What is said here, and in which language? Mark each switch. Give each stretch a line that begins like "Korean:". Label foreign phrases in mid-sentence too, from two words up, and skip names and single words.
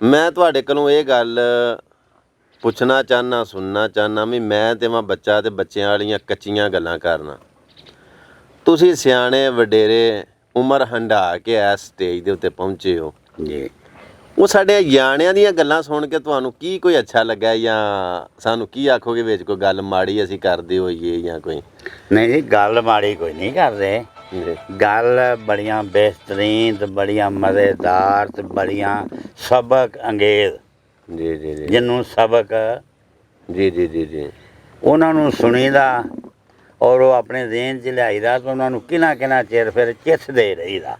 Punjabi: ਮੈਂ ਤੁਹਾਡੇ ਕੋਲੋਂ ਇਹ ਗੱਲ ਪੁੱਛਣਾ ਚਾਹਨਾ ਸੁਣਨਾ ਚਾਹਨਾ ਭੀ ਮੈਂ ਤੇ ਮੈਂ ਬੱਚਾ ਤੇ ਬੱਚੇਂ ਵਾਲੀਆਂ ਕੱਚੀਆਂ ਗੱਲਾਂ ਕਰਨਾ ਤੁਸੀਂ ਸਿਆਣੇ ਵਡੇਰੇ ਉਮਰ ਹੰਢਾ ਕੇ ਇਸ ਸਟੇਜ ਦੇ ਉੱਤੇ ਪਹੁੰਚੇ ਹੋ जी ਉਹ ਸਾਡੇ ਨਿਆਣਿਆਂ ਦੀਆਂ ਗੱਲਾਂ ਸੁਣ ਕੇ ਤੁਹਾਨੂੰ ਕੀ ਕੋਈ ਅੱਛਾ ਲੱਗਾ ਜਾਂ ਸਾਨੂੰ ਕੀ ਆਖੋਗੇ ਵਿੱਚ ਕੋਈ ਗੱਲ ਮਾੜੀ ਅਸੀਂ ਕਰਦੇ ਹੋਈਏ ਜਾਂ ਕੋਈ ਨਹੀਂ ਜੀ ਗੱਲ ਮਾੜੀ ਕੋਈ ਨਹੀਂ ਕਰ ਰਹੇ ਗੱਲ ਬੜੀਆਂ ਬਿਹਤਰੀਨ ਤੇ ਬੜੀਆਂ ਮਜ਼ੇਦਾਰ ਤੇ ਬੜੀਆਂ ਸਬਕ ਅੰਗੇਜ਼ ਜੀ ਜੀ ਜੀ ਜਿਨ੍ਹੋਂ ਸਬਕ ਜੀ ਜੀ ਜੀ ਜੀ ਉਨ੍ਹਾਂਨੇ ਸੁਣੀਦਾ ਔਰ ਵੋ ਆਪਣੇ ਦੇਣ ਚ ਲਿਆਈਦਾ ਤੋ ਉਨ੍ਹਾਂਨੇ ਕਿੰਨਾ ਚਿਰ ਫਿਰ ਚਿੱਥਦੇ ਰਹੀਦਾ